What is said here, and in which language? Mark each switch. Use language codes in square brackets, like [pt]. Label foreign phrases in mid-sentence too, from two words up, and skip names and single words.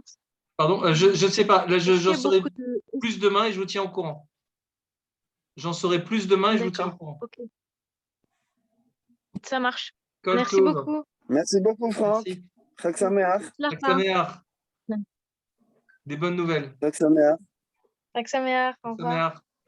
[fr] Pardon, je ne sais pas. Là, j'en saurai plus demain et je vous tiens au courant. J'en saurai plus demain et je vous tiens au courant. Ok. Ça marche. Merci beaucoup. Merci beaucoup, Franck. Merci. [he] חג שמח. חג שמח. [fr] Des bonnes nouvelles. [he] חג שמח. חג שמח. Au Chag [fr] revoir. [he] Sameach.